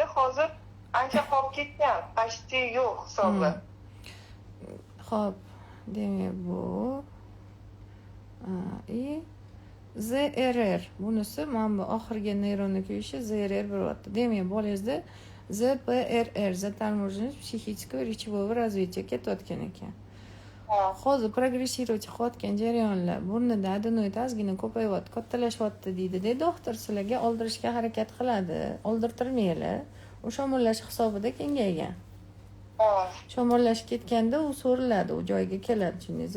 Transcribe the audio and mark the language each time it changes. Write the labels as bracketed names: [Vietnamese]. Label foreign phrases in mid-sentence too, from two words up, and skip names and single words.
[Uzbek] Hozir ancha qolib ketgan, почти yo'q hisobi. Xo'p, demak bu ZRR bunisi mana bu oxirgi neyronni kuyishi ZRR bo'lyapti. Demak, bolangizda ZPRR [Russian] заторможенность психического речевого развития [Uzbek] ketayotgan ekan. Hozir progressировать qilayotgan jarayonlar burnida adenoid ozgina ko'payyapti, kattalashyapti deydi-da doktor, sizlarga oldirishga harakat qiladi. Oldirtirmanglar. U shamollash hisobida kengaygan. Shamollash ketganda u so'riladi, u joyiga keladi, tushundingizmi?